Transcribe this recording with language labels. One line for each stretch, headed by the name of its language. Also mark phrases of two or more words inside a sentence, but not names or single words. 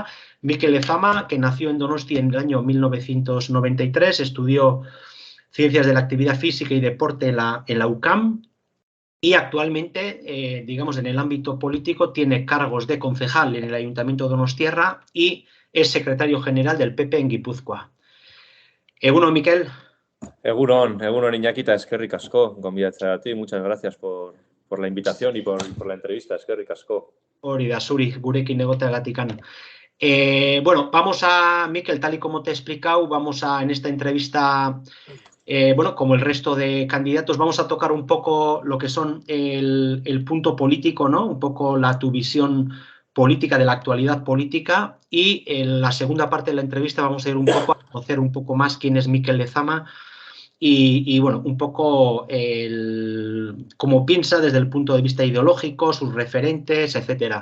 Spanish: Mikel Lezama, que nació en Donosti en el año 1993, estudió Ciencias de la Actividad Física y Deporte en la UCAM y actualmente, digamos, en el ámbito político tiene cargos de concejal en el Ayuntamiento de Donostiarra y es secretario general del PP en Guipúzcoa.
Basque: Egunon, Mikel. Egunon Iñakita, eskerrik asko, gonbidatzea
Spanish: a ti. Muchas gracias por la invitación y por la entrevista,
Basque: eskerrik asko. Hori da, zuri, gurekin egoteagatikan.
Spanish: Vamos Mikel, tal y como te he explicado, en esta entrevista, como el resto de candidatos, vamos a tocar un poco lo que son el punto político, ¿no? Un poco tu visión política de la actualidad política, y en la segunda parte de la entrevista vamos a ir un poco a conocer un poco más quién es Mikel Lezama y un poco cómo piensa desde el punto de vista ideológico, sus referentes, etcétera.